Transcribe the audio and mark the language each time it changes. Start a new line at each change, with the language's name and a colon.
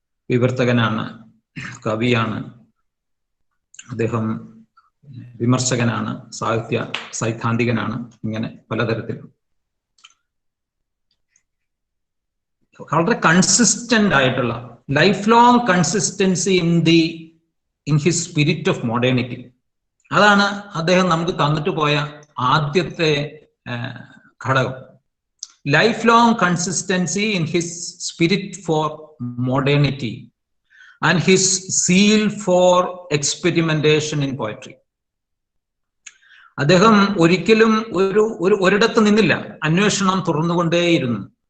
Malayalam: വിവർത്തകനാണ്, കവിയാണ്, അദ്ദേഹം വിമർശകനാണ്, സാഹിത്യ സൈദ്ധാന്തികനാണ്, ഇങ്ങനെ പലതരത്തിലും വളരെ കൺസിസ്റ്റന്റ് ആയിട്ടുള്ള
English: Life long consistency in the in his spirit of modernity.
Malayalam: അതാണ് അദ്ദേഹം നമുക്ക് തന്നിട്ട് പോയ ആദ്യത്തെ ഘടകം.
English: Lifelong consistency in his spirit for modernity and his zeal for experimentation in poetry.
Malayalam: അദ്ദേഹം ഒരിക്കലും ഒരിടത്ത് നിന്നില്ല, അന്വേഷണം തുറന്നുകൊണ്ടേയിരുന്നു.